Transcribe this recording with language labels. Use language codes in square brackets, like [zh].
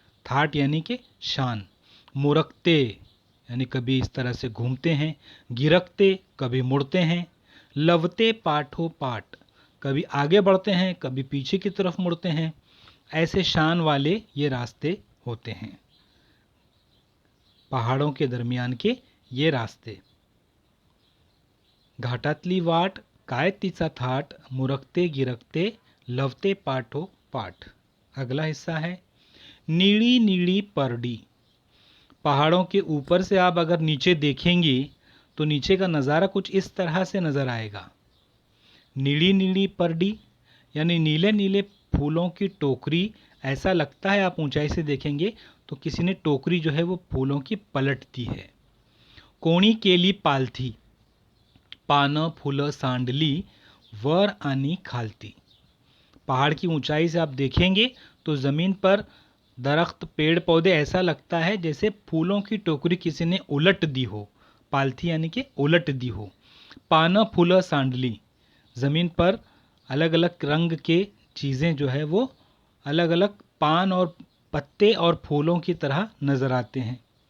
[hi] That यानी कि शान। मुरकते यानी कभी इस तरह से घूमते हैं, गिरकते कभी मुड़ते हैं, लवते पाठो पाठ, कभी आगे बढ़ते हैं कभी पीछे की तरफ मुड़ते हैं। ऐसे शान वाले ये रास्ते होते हैं, पहाड़ों के दरमियान के ये रास्ते। [mr] घाटातली वाट काय तिचा थाट, मुरकते गिरकते लवते पाठो पाठ। [hi] अगला हिस्सा है नीली नीली परडी। पहाड़ों के ऊपर से आप अगर नीचे देखेंगे तो नीचे का नज़ारा कुछ इस तरह से नज़र आएगा। नीली नीली परडी यानी नीले नीले फूलों की टोकरी। ऐसा लगता है, आप ऊंचाई से देखेंगे तो किसी ने टोकरी जो है वो फूलों की पलट दी है। [mr] कोणी केली पालथी, पानं फुलं सांडली वर आणि खालती। [hi] पहाड़ की ऊंचाई से आप देखेंगे तो ज़मीन पर दरख्त पेड़ पौधे ऐसा लगता है जैसे फूलों की टोकरी किसी ने उलट दी हो। पालथी यानी कि उलट दी हो। [mr] पानं फुलं सांडली, [hi] ज़मीन पर अलग अलग रंग के चीज़ें जो है वो अलग अलग पान और पत्ते और फूलों की तरह नज़र आते हैं।